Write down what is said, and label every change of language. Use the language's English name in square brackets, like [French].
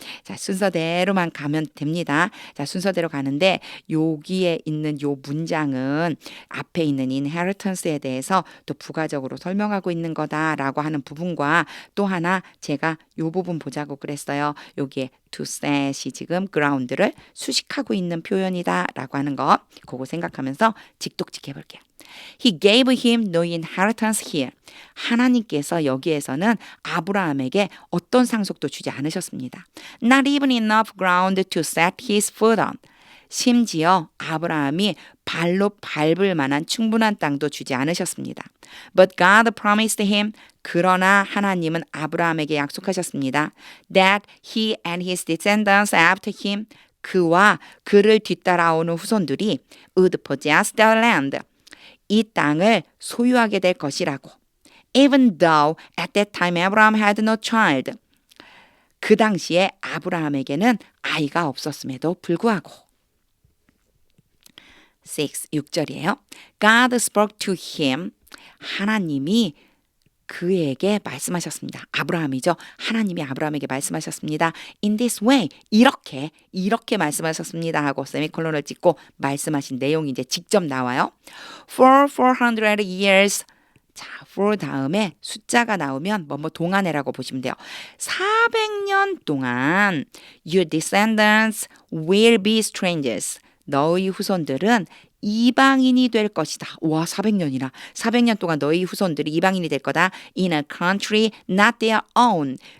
[Korean] 자, 순서대로만 가면 됩니다. 자, 순서대로 가는데 여기에 있는 요 문장은 앞에 있는 inheritance에 대해서 또 부가적으로 설명하고 있는 거다라고 하는 부분과 또 하나 제가 요 부분 보자고 그랬어요. 여기에 to set이 지금 ground를 수식하고 있는 표현이다라고 하는 거, 그거 생각하면서 직독직 해볼게요. [English] He gave him no inheritance here. [Korean] 하나님께서 여기에서는 아브라함에게 어떤 상속도 주지 않으셨습니다. [English] Not even enough ground to set his foot on. [Korean] 심지어 아브라함이 발로 밟을 만한 충분한 땅도 주지 않으셨습니다. [English] But God promised him, [Korean] 그러나 하나님은 아브라함에게 약속하셨습니다. [English] That he and his descendants after him, [Korean] 그와 그를 뒤따라오는 후손들이 [English] would possess the land, [Korean] 이 땅을 소유하게 될 것이라고. [English] Even though at that time Abraham had no child, [Korean] 그 당시에 아브라함에게는 아이가 없었음에도 불구하고. 6절이에요. [English] God spoke to him. [Korean] 하나님이 그에게 말씀하셨습니다. 아브라함이죠. 하나님이 아브라함에게 말씀하셨습니다. [English] In this way, [Korean] 이렇게 말씀하셨습니다 하고 세미콜론을 찍고 말씀하신 내용이 이제 직접 나와요. [English] For 400 years. [Korean] 자, for 다음에 숫자가 나오면 뭐뭐 동안이라고 보시면 돼요. 400년 동안 [English] your descendants will be strangers. [Korean] 너희 후손들은 이방인이 될 것이다. 와, 400년이나. 400년 동안 너희 후손들이 이방인이 될 거다. [English] In a country not their own.